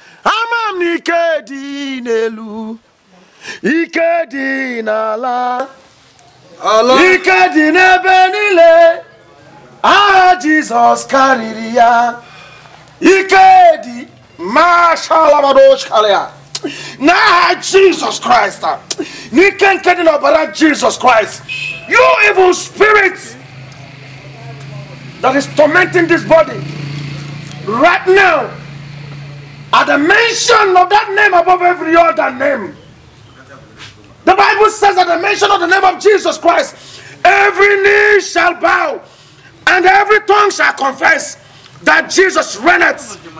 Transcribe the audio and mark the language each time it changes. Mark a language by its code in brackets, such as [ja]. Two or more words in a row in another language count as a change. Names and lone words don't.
[ig] Ama m na ike dị n'elu. Ike dị n'ala. Ala. Ike dị n'ebe niile. Aha Jizọs karịrị ya. Ike dị. Mashallah, N'aha Jesus Christ. N'ike nke dị n'ọbara Jesus Christ. [en] You evil spirit that is tormenting this body. Right now, at the mention of that name above every other name, the Bible says, "At the mention of the name of Jesus Christ, every knee shall bow and every tongue shall confess that Jesus reigneth."